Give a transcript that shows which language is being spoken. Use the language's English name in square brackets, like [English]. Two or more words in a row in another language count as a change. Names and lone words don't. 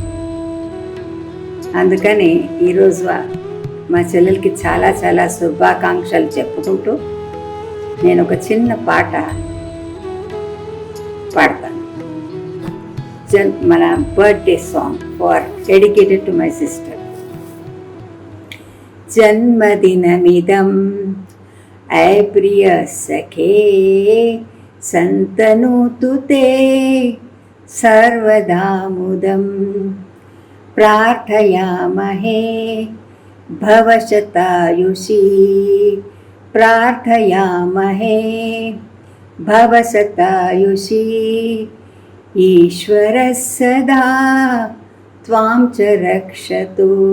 [Telugu] అందుకని ఈరోజు మా చెల్లెలకి చాలా చాలా శుభాకాంక్షలు చెప్పుకుంటూ నేను ఒక చిన్న పాట పాడతాను. [English] మన birthday song for dedicated to my sister. [Sanskrit] జన్మదినమిదం ऐ प्रिय सखे सन्तनोतु ते सर्वदा मुदं प्रार्थयामहे भवशतायुषी प्रार्थयामहे भवशतायुषी ईश्वरः सदा त्वां च रक्षतु